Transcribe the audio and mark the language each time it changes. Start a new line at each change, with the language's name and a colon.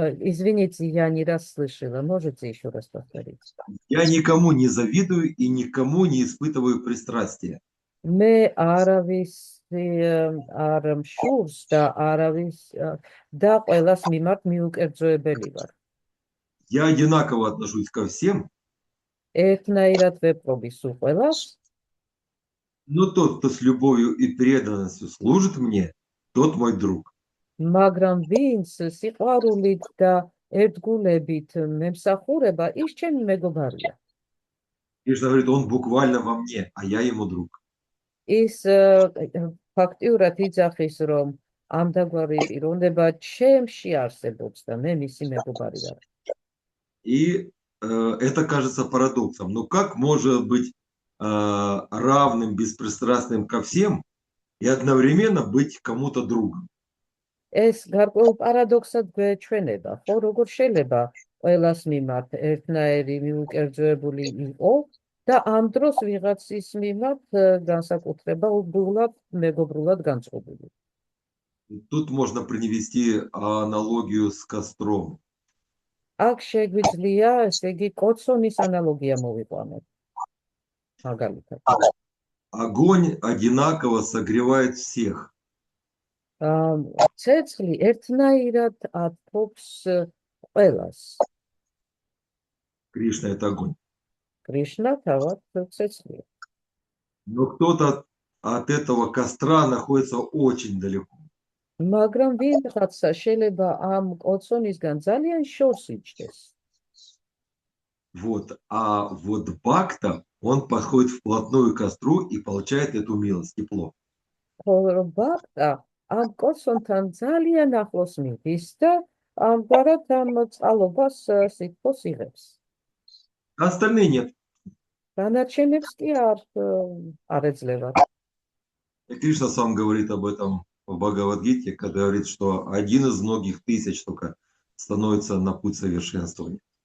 Russian: Извините, я не расслышала. Можете еще раз повторить? Я никому не завидую и никому не испытываю пристрастия.
Georgian: მე არავის არ მშურს და არავის და ყველას მიმართ მიუკერძოებელი ვარ.
Russian: Я одинаково отношусь ко всем,
Georgian: ერთნაირად ვეპყრობი სულ ყველას,
Russian: но тот, кто с любовью и преданностью служит мне, тот мой друг.
Georgian: მაგრამ ვინც სიყვარულით და ერთგულებით მემსახურება, ის ჩემი მეგობარია.
Russian: Кришна говорит, он буквально во мне, а я ему друг.
Georgian: ის ფაქტიურად იძახის, რომ ამდაგვარი პიროვნება ჩემში არსებობს და მე მისი მეგობარი ვარ.
Russian: И это кажется парадоксом. Но как может быть равным, беспристрастным ко всем и одновременно быть кому-то другом?
Georgian: ეს გარკვეულ პარადოქსად გვეჩვენება, ხო, როგორ შეიძლება ყველას მიმართ ერთნაირი მიუკერძოებული იყო და ამ დროს ვიღაცის მიმართ განსაკუთრება უბრალოდ მეგობრულად განწყობილი.
Russian: Тут можно привести аналогию с костром.
Georgian: აქ შეგვიძლია, ესე იგი, კოცონის ანალოგია მოვიყვანოთ. მაგალითად.
Russian: Огонь одинаково согревает всех.
Georgian: ცეცხლი ერთნაირად ათბობს ყველას.
Russian: Кришна – это огонь.
Georgian: კრიშნა თავად ცეცხლია.
Russian: Но кто-то от этого костра находится очень далеко.
Georgian: მაგრამ ვიღაცა შეიძლება ამ კოცონისგან ძალიან შორს იჯდეს.
Russian: Вот. А вот Бхакта, он подходит вплотную к костру и получает эту милость, тепло.
Georgian: ხოლო ბაქტა ამ კოცონთან ძალიან ახლოს მიდის და ამგვარად ამ წყალობას სითბოს იღებს.
Russian: Остальные нет.
Georgian: დანარჩენებს კი არ ეძლებათ.
Russian: И Кришна сам говорит об этом в Бхагавад-гите, когда говорит, что один из многих тысяч только становится на путь совершенствования.